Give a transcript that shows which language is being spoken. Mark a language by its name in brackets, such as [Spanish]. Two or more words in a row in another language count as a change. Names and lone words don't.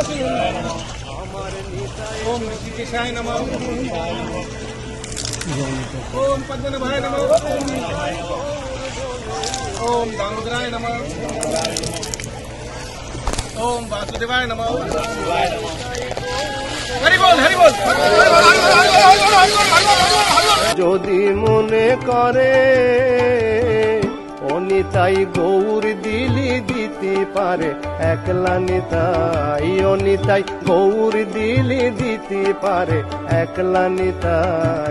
[Sanskrit] ओम ऋषिकेशाय नमः। ओम पद्मनाभाय नमः। ओम दामोदराय नमः। ओम वासुदेवाय नमः। [Bangla] হরি বোল হরি বোল। যদি মনে করে অনিতাই গৌর দিলি দিতে পারে একলা নিতাই, অনিতাই গৌর দিলি দিতে পারে একলা নিতাই।